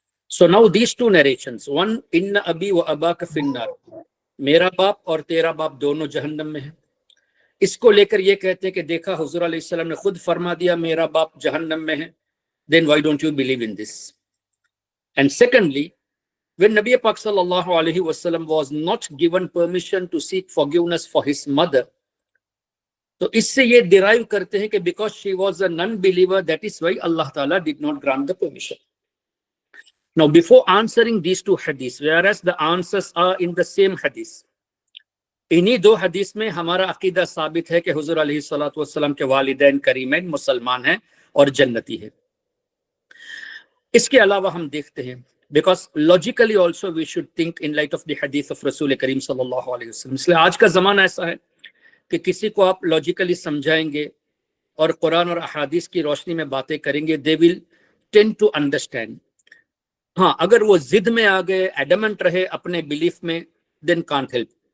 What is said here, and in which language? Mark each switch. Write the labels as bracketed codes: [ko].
[en] So now these two narrations, one [ar] ان ابی و اباک فی النار، [ur] میرا باپ اور تیرا باپ دونوں جہنم میں ہیں، اس کو لے کر یہ کہتے ہیں کہ دیکھا حضور علیہ السلام نے خود فرما دیا میرا باپ جہنم میں ہے، [en] then why don't you believe in this? And secondly, when Nabi Pak sallallahu alaihi wasallam was not given permission to seek forgiveness for his mother, [ur] تو اس سے یہ [en] derive [ur] کرتے ہیں کہ [en] because she was a non-believer, that is why Allah Ta'ala did not grant the permission. Now before answering these two hadiths, whereas the answers are in the same hadith, [ur] انہی دو حدیث میں ہمارا عقیدہ ثابت ہے کہ حضور علیہ الصلوۃ والسلام کے والدین کریمین مسلمان ہیں اور جنتی ہیں۔ اس کے علاوہ ہم دیکھتے ہیں [en] because logically also we should think in light of the حدیث of رسول کریم [ur] صلی اللہ علیہ وسلم۔ اس لیے آج کا زمانہ ایسا ہے کہ کسی کو آپ لاجیکلی سمجھائیں گے اور قرآن اور احادیث کی روشنی میں باتیں کریں گے، [en] They will tend to understand. [ur] ہاں، اگر وہ ضد میں آ گئے، ایڈمنٹ رہے اپنے بلیف میں، [en] Then can't help.